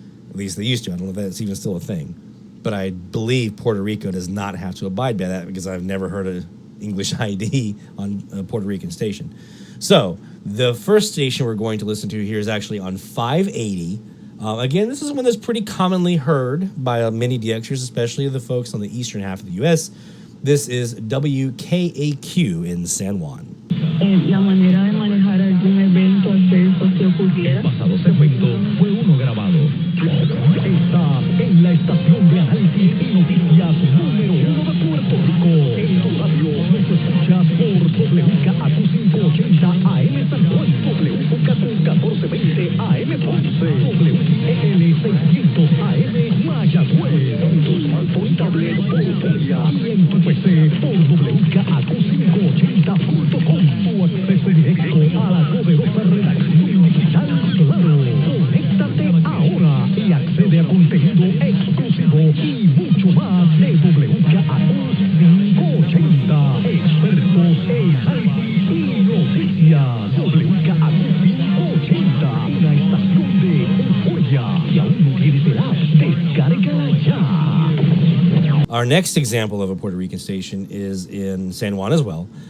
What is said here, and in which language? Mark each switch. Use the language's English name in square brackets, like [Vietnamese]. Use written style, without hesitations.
[English] At least they used to. I don't know if that's even still a thing. But I believe Puerto Rico does not have to abide by that because I've never heard an English ID on a Puerto Rican station. So the first station we're going to listen to here is actually on 580. Again, this is one that's pretty commonly heard by many DXers, especially the folks on the eastern half of the U.S. This is WKAQ in San Juan. [Spanish] La manera de manejar algún evento adverso que ocurriera. Pasado segmento fue uno grabado. Está en la estación de análisis y noticias número 1 de Puerto Rico. En tu radio nos escuchas por WKAQ 580 AM San Juan, WKAQ 1420 AM Ponce, WEL 600 AM Mayagüez, en tu smartphone, tablet o Polia y en tu PC por WKAQ580.com. Tu acceso directo a la poderosa redacción digital. Claro, conéctate ahora y accede a contenido exclusivo y mucho más de WKAQ 580. Expertos en análisis y noticias. WKAQ 580, una estación de euforia. Y aún no tienes el app, descárgala ya. [English] Our next example of a Puerto Rican station is in San Juan as well.